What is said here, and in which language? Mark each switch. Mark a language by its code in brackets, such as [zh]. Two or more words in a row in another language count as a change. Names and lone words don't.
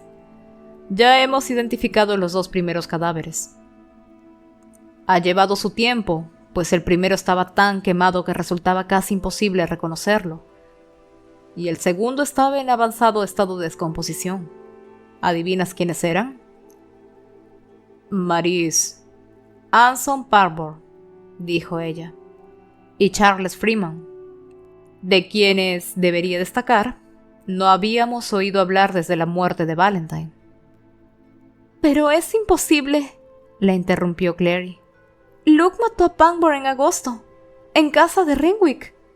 [es] Ya hemos identificado los 2 primeros cadáveres. Ha llevado su tiempo, pues el primero estaba tan quemado que resultaba casi imposible reconocerlo. Y el segundo estaba en avanzado estado de descomposición. ¿Adivinas quiénes eran? Maris. Anson Parvor, dijo ella. Y Charles Freeman, de quienes, debería destacar, no habíamos oído hablar desde la muerte de Valentine. Pero es imposible, la interrumpió Clary. Luke mató a Pangborn en agosto, en casa de Renwick.